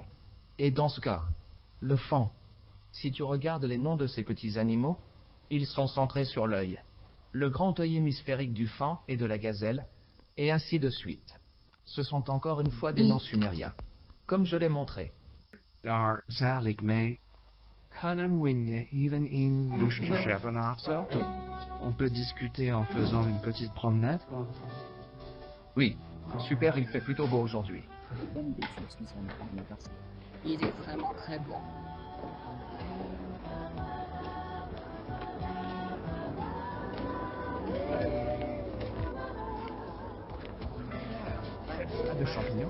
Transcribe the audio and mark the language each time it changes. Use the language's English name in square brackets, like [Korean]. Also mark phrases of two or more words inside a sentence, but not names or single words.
[French] Et dans ce cas, le faon, si tu regardes les noms de ces petits animaux, ils sont centrés sur l'œil, le grand œil hémisphérique du faon et de la gazelle, et ainsi de suite. Ce sont encore une fois des noms sumériens, comme je l'ai montré. [Dutch] Daar zal ik mee. Kunnen we even in scheppen afzo? [French] On peut discuter en faisant une petite promenade. Oui, super, il fait plutôt beau aujourd'hui. Il est vraiment très bon. Pas de champignons?